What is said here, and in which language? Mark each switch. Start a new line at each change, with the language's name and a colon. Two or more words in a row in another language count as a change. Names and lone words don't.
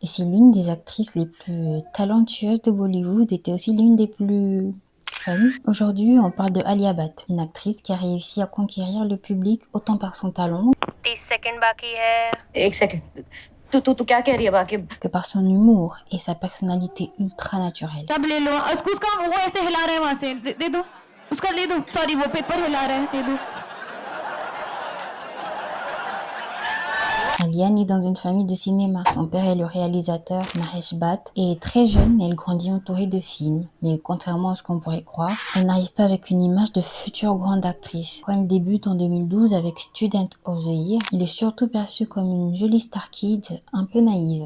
French: Et c'est l'une des actrices les plus talentueuses de Bollywood, était aussi l'une des plus fun. Aujourd'hui, on parle de Alia Bhatt, une actrice qui a réussi à conquérir le public autant par son talent
Hindi: 30 सेकंड बाकी है। एक सेकंड तू तू तू क्या कह रही है बाकी
French: que par son humour et sa personnalité ultra naturelle.
Hindi: तब ले लो उसका वो ऐसे हिला रहा है वहां से दे दो उसका ले दो सॉरी वो पेपर हिला रहा है दे दो
French: Alia naît dans une famille de cinéma. Son père est le réalisateur Mahesh Bhatt et très jeune, elle grandit entourée de films. Mais contrairement à ce qu'on pourrait croire, elle n'arrive pas avec une image de future grande actrice. Quand elle débute en 2012 avec Student of the Year, elle est surtout perçue comme une jolie star kid un peu naïve.